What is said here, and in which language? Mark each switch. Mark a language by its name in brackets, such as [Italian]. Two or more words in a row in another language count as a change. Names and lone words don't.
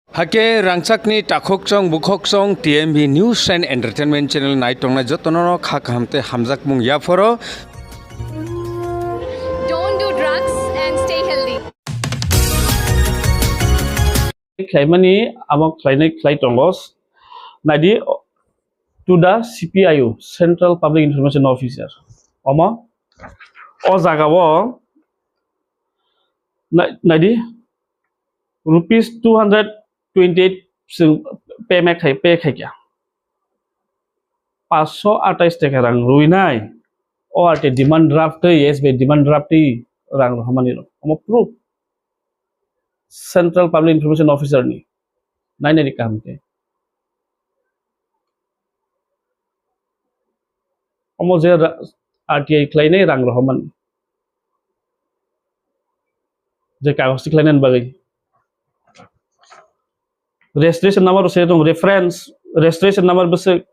[Turkic languages] Hake rangchakni takhokchong bukhokchong TMB News and Entertainment Channel naitongnai jotono khakhamte hamjak mung yaporo. [English] Don't do drugs and stay healthy. [Turkic languages] Klaimani amok klai tongos nadi [English] to the CPIO Central Public Information Officer [Turkic languages] omo o jagawo nadi rupees 228 pay khaikya 528 টাকা rang ruinai o arte [English] demand draft yes [Turkic languages] be [English] demand draft [Turkic languages] rang hamani omo [English] proof Central Public Information Officer [Turkic languages] ni nai kamke omo je RTI klainai rang rohaman je kagos klainan bagai [English] registration number [Turkic languages] se dong [English] reference registration number [Turkic languages] bese